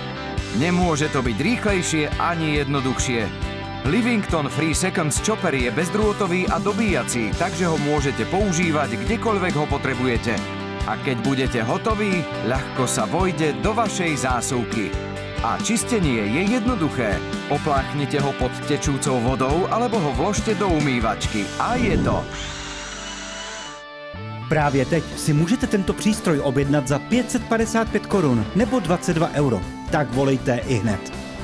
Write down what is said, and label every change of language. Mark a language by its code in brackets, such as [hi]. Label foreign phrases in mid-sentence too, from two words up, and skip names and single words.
[sk] Nemôže to byť rýchlejšie ani jednoduchšie. Livington 3 Seconds Chopper je bezdrôtový a dobíjací, takže ho môžete používať kdekoľvek ho potrebujete. A keď budete hotoví, ľahko sa vojde do vašej zásuvky. A čistenie je jednoduché. Opláchnite ho pod tečúcou vodou alebo ho vložte do umývačky. A je to. [cs] Právě teď si můžete tento přístroj objednat za 555 korun nebo 22 euro. Tak volejte ihned.